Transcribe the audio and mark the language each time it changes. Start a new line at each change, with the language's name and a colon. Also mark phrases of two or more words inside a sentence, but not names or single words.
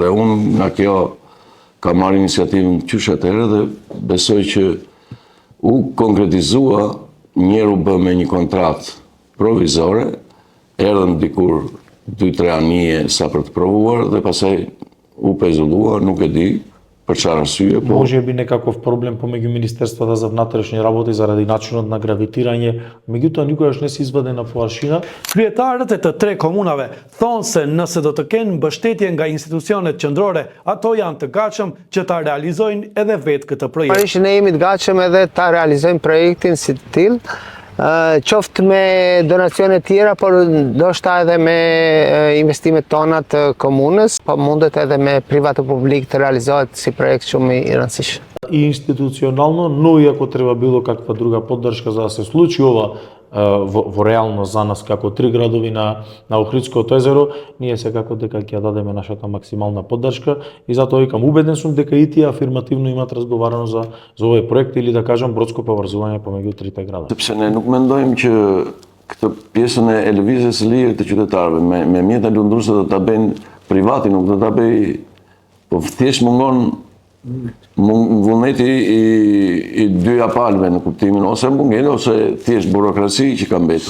Albanian: Dhe unë nga kjo ka marrë iniciativën qysh atëherë dhe besoj që u konkretizua, njerë u bë me një kontratë provizore, erdhën dikur 2-3 anije sa për të provuar dhe pasaj u pezulluar, nuk e di për çfarë arsye, po
Macedonian: Може би некаков проблем помеѓу Министерствата за внатрешни работи заради начинот на гравитирање, меѓутоа никогаш не се изваде на poarshina.
Albanian: Kryetarët e të 3 komunave thonë se nëse do të kenë mbështetje nga institucionet qendrore, ato janë të gatshëm që ta realizojnë edhe vetë këtë projekt. Parisht ne jemi të gatshëm edhe ta realizojmë projektin si të tillë, qoftë me donacione tjera, por ndoshta edhe me investimet tona të komunës, po mundet edhe me privat e publik të realizohet si projekt shumë i rëndësishëm.
Macedonian: И институционално, но и ако треба било каква друга поддршка за да се случи ова во реалност за нас како 3 градови на Охридското езеро, ние секако дека ќе ја дадеме нашата максимална поддршка и затоа викам убеден сум дека и тие афирмативно имат разговарано за овој проект или да кажам бродско поврзување помеѓу трите града.
Albanian: sepse ne nuk mendojmë që këtë pjesën e lëvizjes së lirë të qytetarëve me mjete lundruese do ta bëjnë privati, nuk do ta bëj, po thjesht mungon vullneti i dyja palëve në kuptimin ose mungen ose thjesht burokraci që ka mbetur.